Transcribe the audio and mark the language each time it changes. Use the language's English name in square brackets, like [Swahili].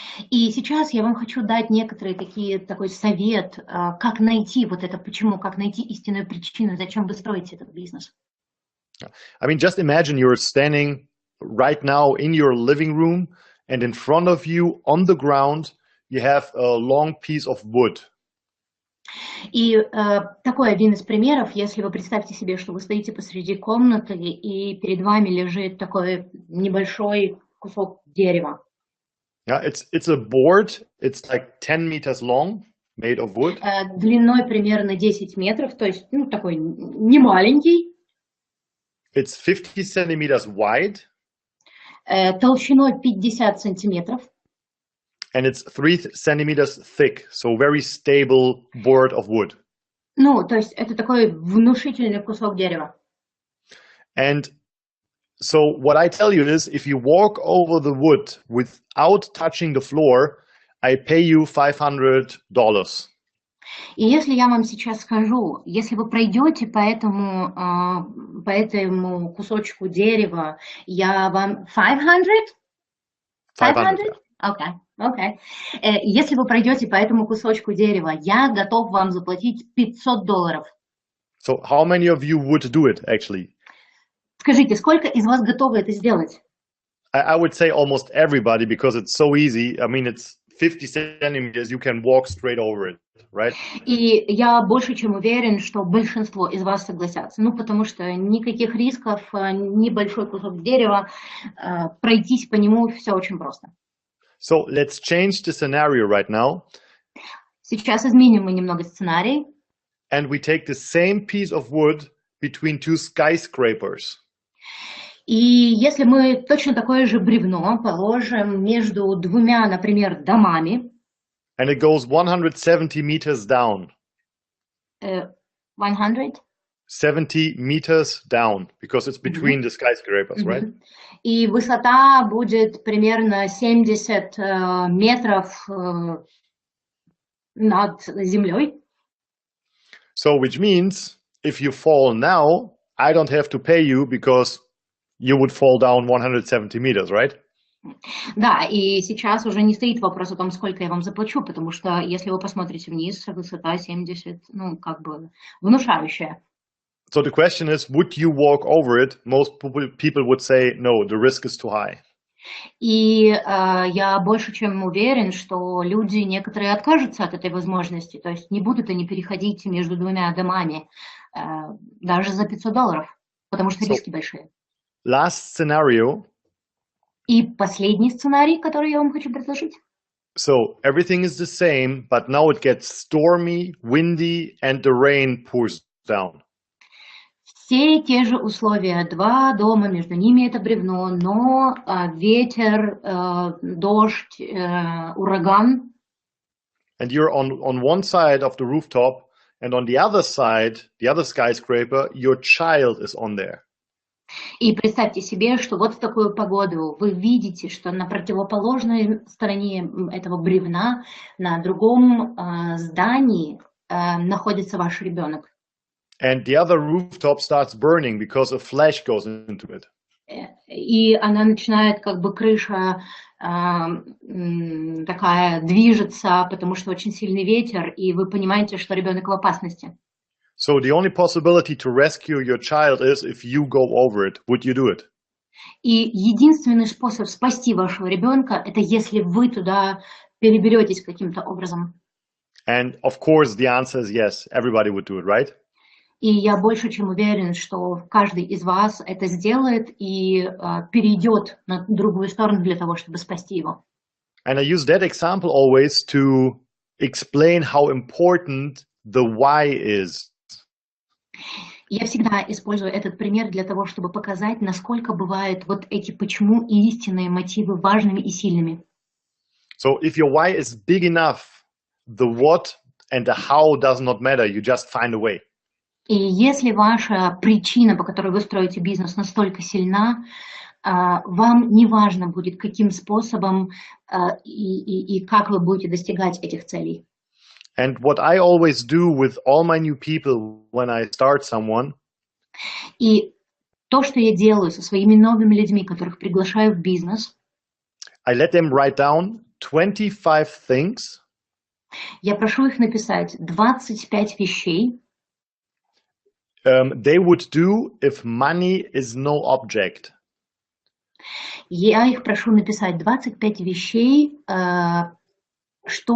[Russian] И сейчас я вам хочу дать такой совет, как найти вот это почему, как найти истинную причину, зачем вы строите этот бизнес. [English] I mean, just imagine you're standing right now in your living room, and in front of you on the ground you have a long piece of wood. [Russian] И такой один из примеров, если вы представьте себе, что вы стоите посреди комнаты, и перед вами лежит такой небольшой кусок дерева. [English] Yeah, it's a board. It's like 10 meters long, made of wood. [Russian] Длиной примерно 10 метров, то есть такой не маленький. [English] It's 50 centimeters wide. [Russian] Толщиной 50 сантиметров. [English] And it's 3 centimeters thick, so very stable board of wood. [Russian] То есть это такой внушительный кусок дерева. [English] And so what I tell you is, if you walk over the wood without touching the floor, I pay you $500. [Russian] И если я вам сейчас скажу, если вы пройдете по этому кусочку дерева, я вам 500? 500? [English] Okay. [Russian] Если вы пройдете по этому кусочку дерева, я готов вам заплатить $500. [English] So how many of you would do it, actually? [Russian] Скажите, сколько из вас готовы это сделать? [English] I would say almost everybody, because it's so easy. I mean, it's 50 centimeters, you can walk straight over it, right? [Russian] И я больше чем уверен, что большинство из вас согласятся. Потому что никаких рисков, небольшой кусок дерева, пройтись по нему все очень просто. [English] So let's change the scenario right now. [Russian] Сейчас изменим мы немного сценарий. [English] And we take the same piece of wood between two skyscrapers. [Russian] И если мы точно такое же бревно положим между двумя, например, домами. [English] And it goes 170 meters down. [Russian] 100? [English] 70 meters down, because it's between the skyscrapers, right? [Russian] И высота будет примерно 70 метров над землей. [English] So, which means, if you fall now, I don't have to pay you because you would fall down 170 meters, right? [Russian] Да, и сейчас уже не стоит вопрос о том, сколько я вам заплачу, потому что если вы посмотрите вниз, высота 70, ну, как бы внушающая. [English] So the question is, would you walk over it? Most people would say, no, the risk is too high. [Russian] И я больше чем уверен, что люди некоторые откажутся от этой возможности, то есть не будут они переходить между двумя домами даже за $500, потому что риски большие. [English] Last scenario. [Russian] И последний сценарий, который я вам хочу предложить. [English] So everything is the same, but now it gets stormy, windy, and the rain pours down. [Russian] Все те же условия, два дома, между ними это бревно, но ветер, дождь, ураган. [English] And you're on one side of the rooftop, and on the other side, the other skyscraper, your child is on there. [Russian] И представьте себе, что вот в такую погоду вы видите, что на противоположной стороне этого бревна, на другом здании находится ваш ребенок. [English] And the other rooftop starts burning because a flash goes into it. [Russian] И она начинает, как бы крыша такая движется, потому что очень сильный ветер, и вы понимаете, что ребенок в опасности. [English] So the only possibility to rescue your child is if you go over it. Would you do it? [Russian] И единственный способ спасти вашего ребенка, это если вы туда переберетесь каким-то образом. [English] And of course the answer is yes. Everybody would do it, right? [Russian] И я больше чем уверен, что каждый из вас это сделает и перейдет на другую сторону для того, чтобы спасти его. [English] And I use that example always to explain how important the why is. [Russian] Я всегда использую этот пример для того, чтобы показать, насколько бывают вот эти почему и истинные мотивы важными и сильными. [English] So if your why is big enough, the what and the how does not matter. You just find a way. [Russian] И если ваша причина, по которой вы строите бизнес, настолько сильна, вам не важно будет, каким способом и как вы будете достигать этих целей. [English] And what I always do with all my new people when I start someone, [Russian] И то, что я делаю со своими новыми людьми, которых приглашаю в бизнес, [English] I let them write down 25 things. [Russian] Я прошу их написать 25 вещей, [English] They would do if money is no object. [Russian] Я их прошу написать 25 вещей, что